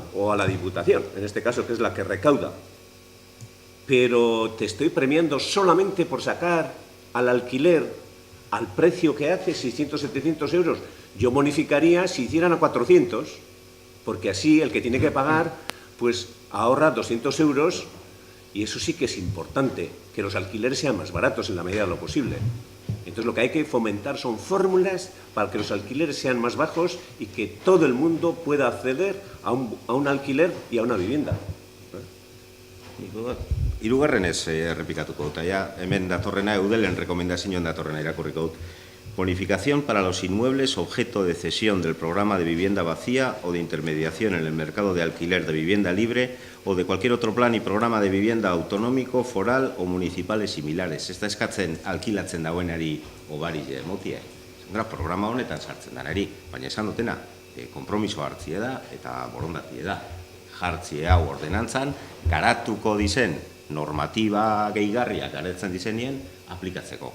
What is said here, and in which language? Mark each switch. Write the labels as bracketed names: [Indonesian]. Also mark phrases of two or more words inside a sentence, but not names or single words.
[Spanish] O a la diputación, en este caso, que es la que recauda. Pero te estoy premiando solamente por sacar al alquiler al precio que hace, 600, 700 euros, yo bonificaría si hicieran a 400, porque así el que tiene que pagar, pues ahorra 200 euros, y eso sí que es importante, que los alquileres sean más baratos en la medida de lo posible. Entonces lo que hay que fomentar son fórmulas para que los alquileres sean más bajos y que todo el mundo pueda acceder a un alquiler y a una vivienda. [Basque] Hirugarrenez errepikatuko dut, hemen datorrena eudelen rekomendazioan datorrena irakurriko dut. [Spanish] Bonificación para los inmuebles objeto de cesión del programa de vivienda vacía o de intermediación en el mercado de alquiler de vivienda libre o de cualquier otro plan y programa de vivienda autonómico, foral o municipales similares. [Basque] Ez da eskatzen alkilatzen dauenari obari motie. Programa honetan sartzen danari, baina esan dutena, konpromiso hartzie da eta borondatie da. Jartzie hau ordenantzan, garatuko dizen normatiba gehigarriak garatzen dizenien aplikatzeko.